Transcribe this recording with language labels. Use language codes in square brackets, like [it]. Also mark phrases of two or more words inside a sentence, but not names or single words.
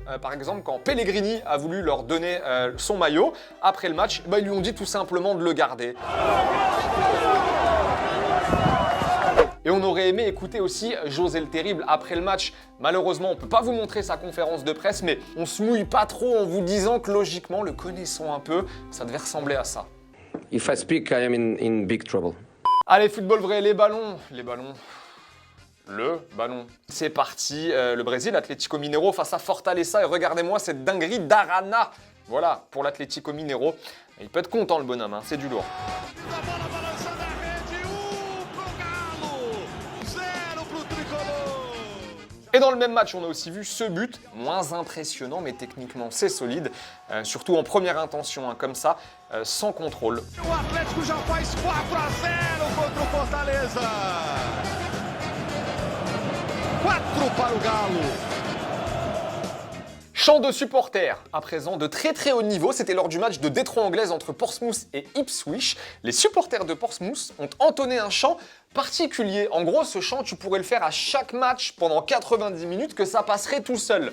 [fr] Par exemple, quand Pellegrini a voulu leur donner son maillot après le match, ils lui ont dit tout simplement de le garder. Et on aurait aimé écouter aussi José le Terrible après le match. Malheureusement, on ne peut pas vous montrer sa conférence de presse, mais on se mouille pas trop en vous disant que logiquement, le connaissant un peu, ça devait ressembler à ça. [en] If I speak, I am in big trouble. [fr] Allez, football vrai, les ballons. Le ballon. C'est parti, le Brésil, Atlético Mineiro face à Fortaleza. Et regardez-moi cette dinguerie d'Arana. Voilà, pour l'Atlético Mineiro. Il peut être content le bonhomme, c'est du lourd. Et dans le même match, on a aussi vu ce but, moins impressionnant, mais techniquement c'est solide, surtout en première intention, comme ça, sans contrôle. [pt] O Atlético já faz 4-0 contra o Fortaleza. 4 para o Galo. [fr] Chant de supporters, à présent de très très haut niveau, c'était lors du match de Détroit anglaise entre Portsmouth et Ipswich. Les supporters de Portsmouth ont entonné un chant particulier. En gros, ce chant, tu pourrais le faire à chaque match pendant 90 minutes que ça passerait tout seul.